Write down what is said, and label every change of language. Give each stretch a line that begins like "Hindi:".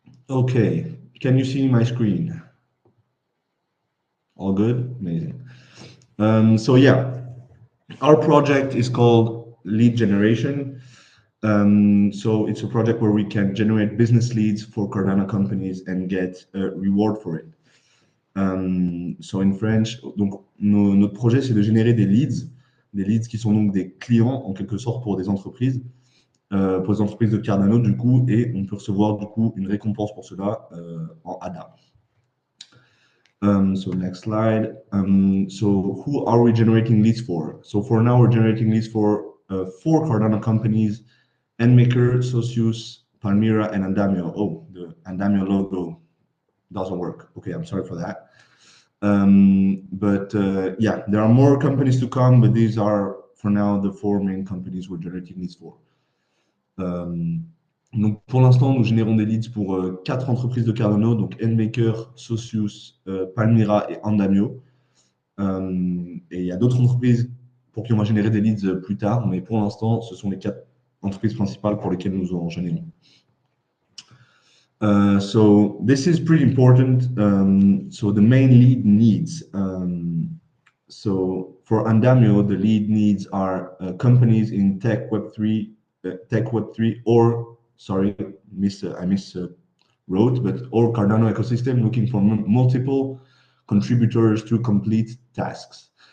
English: Okay. Can you see my screen? All good? Amazing. So yeah, our project is called Lead Generation. So it's a project where we can generate business leads for Cardano companies and get a reward for it. So in French,
French: donc notre projet c'est de générer des leads qui sont donc des clients en quelque sorte pour les entreprises de Cardano du coup, et on peut recevoir du coup une récompense pour cela en ADA.
English: So next slide. So who are we generating leads for? So for now, we're generating leads for 4 Cardano companies: Endmaker, Socius, Palmyra, and Andamio. Oh, the Andamio logo doesn't work. Okay, I'm sorry for that. But yeah, there are more companies to come, but these are for now the 4 main companies we're generating leads for.
French: Donc pour l'instant, nous générons des leads pour 4 entreprises de Cardano, donc Endmaker, Socius, Palmyra et Andamio. Et il y a d'autres entreprises pour qui on va générer des leads plus tard, mais pour l'instant, ce sont les 4 entreprises principales pour lesquelles nous en générons.
English: So this is pretty important. So the main lead needs. So for Andamio, the lead needs are companies in tech Web3, or sorry, I miswrote, but or Cardano ecosystem looking for multiple contributors to complete tasks.